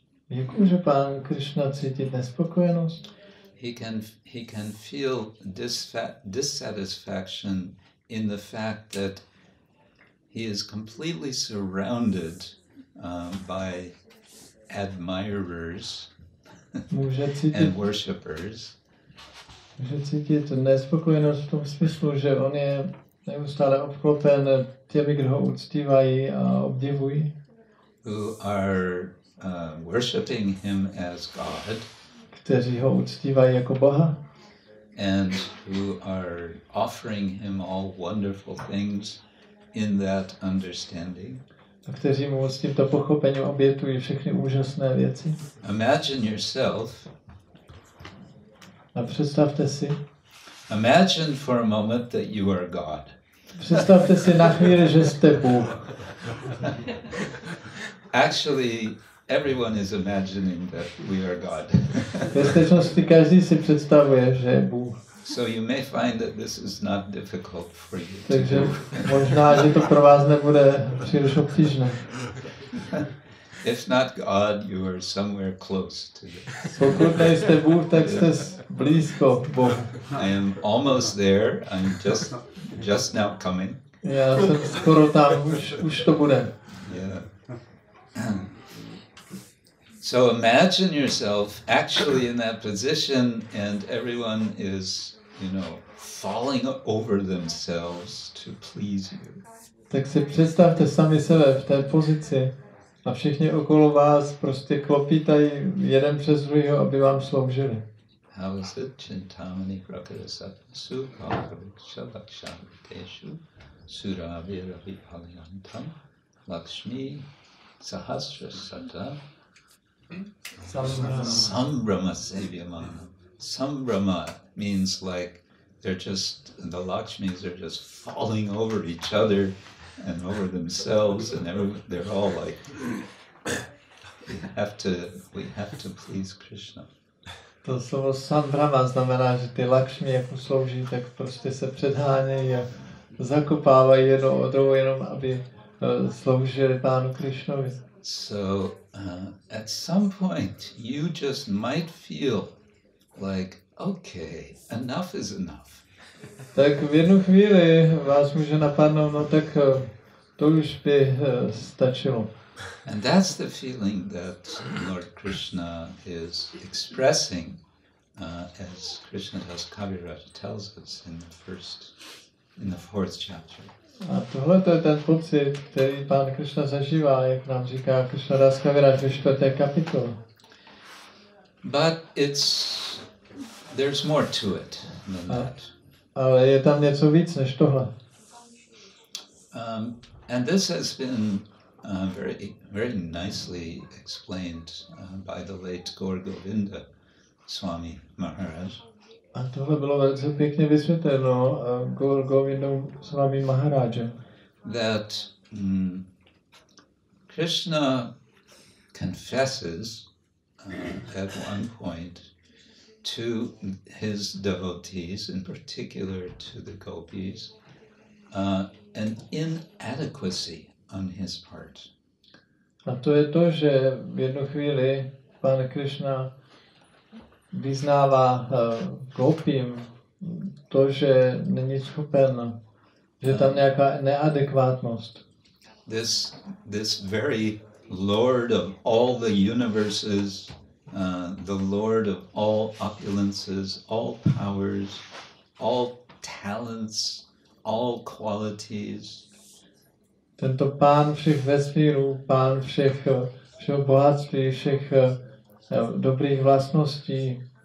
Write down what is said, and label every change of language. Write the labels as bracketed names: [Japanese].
[Czech] Jak může Pán Kršna cítit nespokojenost? [English] He can feel dissatisfaction in the fact that he is completely surrounded by admirers and worshippers. [Czech] Může cítit nespokojenost v tom smyslu, že on je neustále obklopen těmi, kdo ho uctívají a obdivují. [English] Who are worshipping him as God. [Czech] Kteří ho uctívají jako Boha. [English] And who are offering him all wonderful things in that understanding. [Czech] A kteří mu s tímto pochopením obětují všechny úžasné věci. [English] Imagine yourself. [Czech] A představte si. [English] Imagine for a moment that you are God. [Czech] Představte si na chvíli, že jste Bůh. [English] Actually, everyone is imagining that we are God. [Czech] V skutečnosti každý si představuje, že je Bůh. [English] So you may find that this is not difficult for you. [Czech] Takže možná, že to pro vás nebude příliš obtížné. [English] If not God, you are somewhere close to it. [Czech] Pokud nejste Bůh, tak jste blízko Bohu. [English] I am almost there. I'm just now coming. [Czech] Já jsem skoro tam, už to bude. [English] Yeah. So imagine yourself actually in that position, and everyone is, falling over themselves to please you. [Czech] Tak si představte sami sebe v té pozici a všichni okolo vás prostě klopítají jeden přes druhého, aby vám sloužili. [English] How is it? [Sanskrit] Chintamani prakarasasu kalpavrikshalakshanteshu suraviravipalantam Lakshmi sahasrasata Sambrama Sevyamana. [English] Sambrama means like the Lakshmis are just falling over each other and over themselves, and they're all like, we have to please Krishna. [Czech] To slovo Sambrama znamená, že ty Lakshmi jako slouží, tak prostě se předhánějí a zakopávají jednou od druhou, jenom aby sloužili Pánu Krishnovi. [English] So at some point you just might feel like, okay, enough is enough. [Czech] Tak v jednu chvíli vás může napadnout, no tak to už by stačilo. [English] And that's the feeling that Lord Krishna is expressing as Krishnadas Kaviraj tells us in the 4th chapter. [Czech] A tohle to je ten pocit, který Pán Kršna zažívá, jak nám říká Krishnadas Kaviraj ve 4. kapitole. [English] But it's there's more to it than that. [Czech] Ale je tam něco víc než tohle. [English] And this has been very nicely explained by the late Gaura Swami Maharaj. [Czech] A tohle bylo velice pěkně vysvětleno Gaurou Swami Maharajem. [English] That Krishna confesses at one point to his devotees, in particular to the gopis, an inadequacy on his part. [Czech] A to je to, že v jednu chvíli Pán Krishna vyznává gopím to, že není schopen, že tam nějaká neadekvátnost. [English] This very Lord of all the universes, the Lord of all opulences, all powers, all talents, all qualities. [Czech] Tento Pán všech vesmírů, Pán všeho bohatství, všech dobrých vlastností.